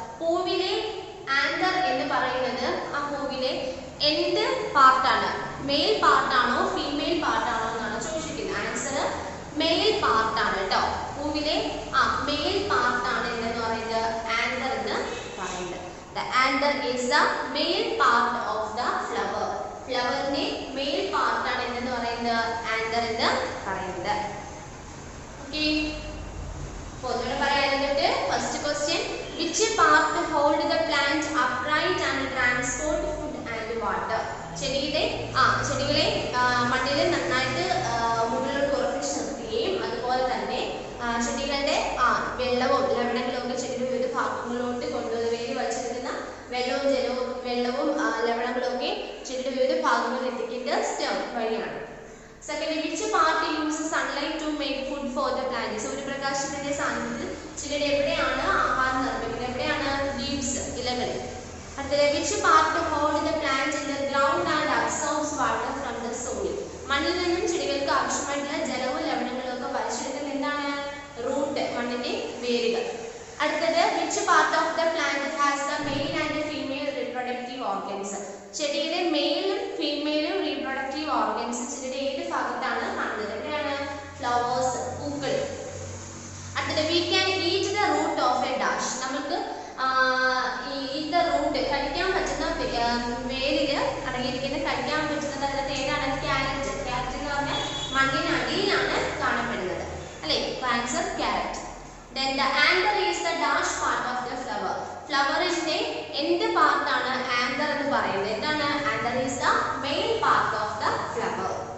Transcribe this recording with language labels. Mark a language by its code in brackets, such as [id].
[ml] പൂവിലെ anther എന്ന് പറയുന്നത് ആ പൂവിലെ എന്ത് പാർട്ടാണ് മെയിൽ പാർട്ടാണോ ഫീമെയിൽ പാർട്ടാണോ എന്നാണ് ചോദിച്ചിരിക്കുന്നത്. ആൻസർ മെയിൽ പാർട്ടാണ് കേട്ടോ പൂവിലെ മെയിൽ പാർട്ടാണ് എന്ന് പറയുന്നത് ആന്തർ എന്ന് പറയുന്നത്. [en] The anther is the male part of the flower. [ml] ഫ്ലവറിന്റെ mail പാർട്ടാണ് എന്ന് പറയുന്നത് ആന്തർ എന്ന് പറയുന്നത്. ഓക്കേ പൊതുവെ പറയാനായിട്ട് first question [en] which part hold the plant upright and transport food and water. [ml] ചെടികളെ മണ്ണിൽ നന്നായിട്ട് മുകളിലോട്ട് ഉറപ്പിച്ച് നിർത്തുകയും അതുപോലെ തന്നെ ചെടികളുടെ വെള്ളവും ലവണങ്ങളും ഒക്കെ ചെടിയുടെ വിവിധ ഭാഗങ്ങളിലോട്ട് കൊണ്ടുവന്ന് വേര് വലിച്ചെടുക്കുന്ന വെള്ളവും ലവണങ്ങളും ഒക്കെ ചെടിയുടെ വിവിധ ഭാഗങ്ങളിൽ എത്തിക്കേണ്ട സ്റ്റെം വഴിയാണ്. [en] Second which part uses sunlight to make food for the plant. [ml] സൂര്യപ്രകാശത്തിന്റെ സാന്നിധ്യത്തിൽ ചെടിയുടെ എവിടെയാണ് ആഹാരം നിർമ്മിക്കുന്നത് എവിടെയാണ് ലീവ്സ് ഇലകൾ. അടുത്തത് [en] which part hold the plant in the ground and absorbs water from the soil. [ml] മണ്ണിൽ നിന്നും ചെടികൾക്ക് ആവശ്യമായിട്ടുള്ള ജലവും ലവണങ്ങളും ഒക്കെ വലിച്ചെടുക്കുന്നത് എന്താണ് റൂട്ട് മണ്ണിന്റെ വേരുകൾ. അടുത്തത് [en] which part of the plant has the male and female reproductive organs. [ml] ചെടിയുടെ മെയിലും ഫീമെയിലും റീപ്രൊഡക്റ്റീവ് ഓർഗൻസ് ചെടിയുടെ ഏത് ഭാഗത്താണ് കാണുന്നത് എവിടെയാണ് ഫ്ലവേഴ്സ് പൂക്കൾ. അടുത്തത് [en] we can eat the root of a dash. [ml] നമുക്ക് ഈ റൂട്ട് കഴിക്കാൻ പറ്റുന്ന വേരില് അടങ്ങിയിരിക്കുന്ന കഴിക്കാൻ പറ്റുന്നത് അതിനകത്ത് ഏതാണ് ക്യാരറ്റ് എന്ന് പറഞ്ഞാൽ മണ്ണിനടിയിലാണ് കാണപ്പെടുന്നത് അല്ലേ answer carrot. [en] Then the anther is the dash part of the flower. [ml] ഫ്ലവറിന്റെ എന്ത് പാർട്ടാണ് ആന്തർ എന്ന് പറയുന്നത് എന്താണ് anther [en] is the main part of the flower.